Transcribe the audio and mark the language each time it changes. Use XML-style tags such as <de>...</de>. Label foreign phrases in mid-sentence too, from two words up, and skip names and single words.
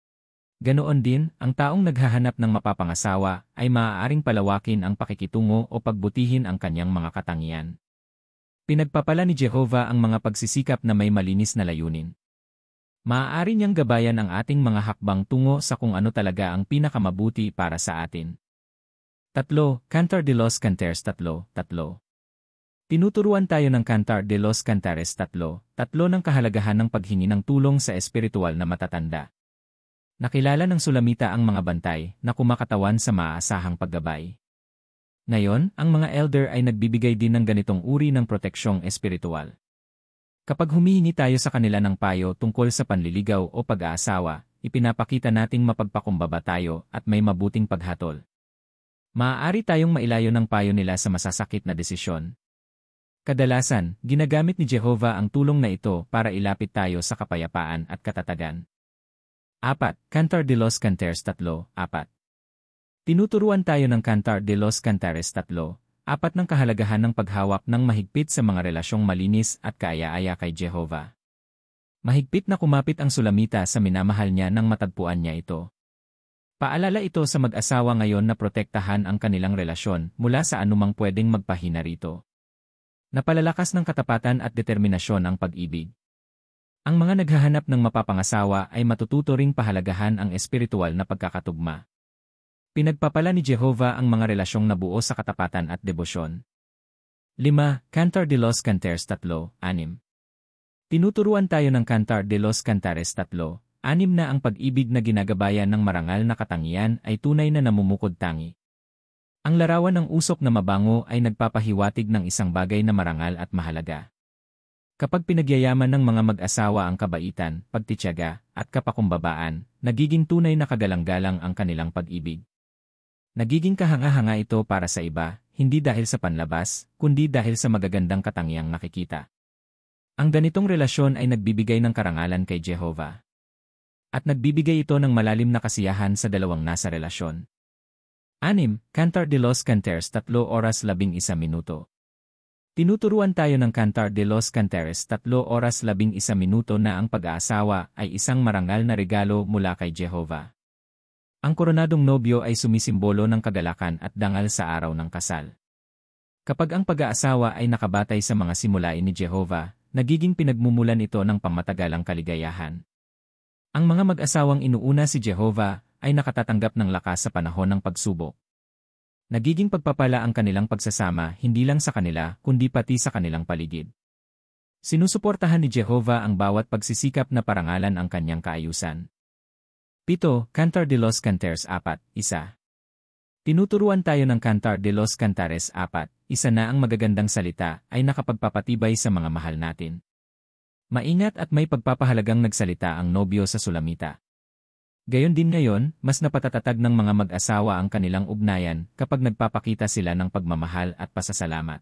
<tl>Ganoon din, ang taong naghahanap ng mapapangasawa ay maaaring palawakin ang pakikitungo o pagbutihin ang kanyang mga katangian. Pinagpapala ni Jehovah ang mga pagsisikap na may malinis na layunin. Maaari niyang gabayan ang ating mga hakbang tungo sa kung ano talaga ang pinakamabuti para sa atin. 3. Cantar de los Cantares 3:3. Tinuturuan tayo ng Cantar de los Cantares 3:3 ng kahalagahan ng paghingi ng tulong sa espiritual na matatanda. Nakilala ng Sulamita ang mga bantay na kumakatawan sa maaasahang paggabay. Ngayon, ang mga elder ay nagbibigay din ng ganitong uri ng proteksyong espiritual. Kapag humihingi tayo sa kanila ng payo tungkol sa panliligaw o pag-aasawa, ipinapakita nating mapagpakumbaba tayo at may mabuting paghatol. Maaari tayong mailayo ng payo nila sa masasakit na desisyon. Kadalasan, ginagamit ni Jehovah ang tulong na ito para ilapit tayo sa kapayapaan at katatagan. 4. Cantar de los Cantares 3:4. Tinuturuan tayo ng Cantar de los Cantares 3:4 ng kahalagahan ng paghawak ng mahigpit sa mga relasyong malinis at kaaya-aya kay Jehovah. Mahigpit na kumapit ang Sulamita sa minamahal niya nang matagpuan niya ito. Paalala ito sa mag-asawa ngayon na protektahan ang kanilang relasyon mula sa anumang pwedeng magpahina rito. Napalalakas ng katapatan at determinasyon ang pag-ibig. Ang mga naghahanap ng mapapangasawa ay matututo ring pahalagahan ang espiritual na pagkakatugma. Pinagpapala ni Jehovah ang mga relasyong nabuo sa katapatan at debosyon. 5. Cantar de los Cantares 3:6. Tinuturuan tayo ng Cantar de los Cantares 3:6 na ang pag-ibig na ginagabayan ng marangal na katangian ay tunay na namumukod tangi. Ang larawan ng usok na mabango ay nagpapahiwatig ng isang bagay na marangal at mahalaga. Kapag pinagyayaman ng mga mag-asawa ang kabaitan, pagtitiyaga, at kapakumbabaan, nagiging tunay na kagalang-galang ang kanilang pag-ibig. Nagiging kahanga-hanga ito para sa iba, hindi dahil sa panlabas, kundi dahil sa magagandang katangiang nakikita. Ang ganitong relasyon ay nagbibigay ng karangalan kay Jehovah. At nagbibigay ito ng malalim na kasiyahan sa dalawang nasa relasyon. 6. Cantar de los Cantares 3:11. Tinuturuan tayo ng Cantar de los Cantares 3:11 na ang pag-aasawa ay isang marangal na regalo mula kay Jehovah. Ang koronadong nobyo ay sumisimbolo ng kagalakan at dangal sa araw ng kasal. Kapag ang pag-aasawa ay nakabatay sa mga simulain ni Jehovah, nagiging pinagmumulan ito ng pangmatagalang kaligayahan. Ang mga mag-asawang inuuna si Jehovah ay nakatatanggap ng lakas sa panahon ng pagsubok. Nagiging pagpapala ang kanilang pagsasama hindi lang sa kanila kundi pati sa kanilang paligid. Sinusuportahan ni Jehovah ang bawat pagsisikap na parangalan ang kanyang kaayusan. 7. Cantar de los Cantares 4:1. Tinuturuan tayo ng Cantar de los Cantares 4:1 na ang magagandang salita ay nakapagpapatibay sa mga mahal natin. Maingat at may pagpapahalagang nagsalita ang nobyo sa Sulamita. Gayon din ngayon, mas napatatatag ng mga mag-asawa ang kanilang ugnayan kapag nagpapakita sila ng pagmamahal at pasasalamat.</tl>